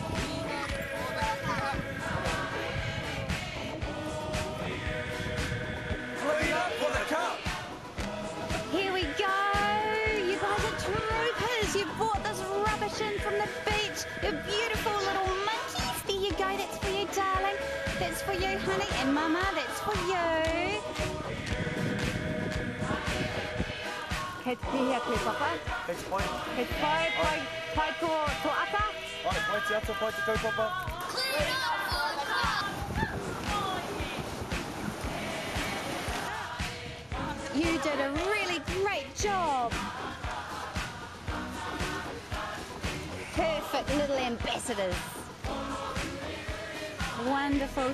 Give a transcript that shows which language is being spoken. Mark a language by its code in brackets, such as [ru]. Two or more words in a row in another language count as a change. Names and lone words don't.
[en] Clean up for the cup! Here we go! You guys are troopers! You brought this rubbish in from the beach! You're beautiful little monkeys! There you go, that's for you, darling. That's for you, honey. And Mama, that's for you. [mi] Kei te pihia koe, Papa. Kei te pai. Kei te pai tō ata. Pai, pai te ata, pai te kaupapa. [en] Clean up for the cup! You did a really great job. Perfect little ambassadors. Wonderful.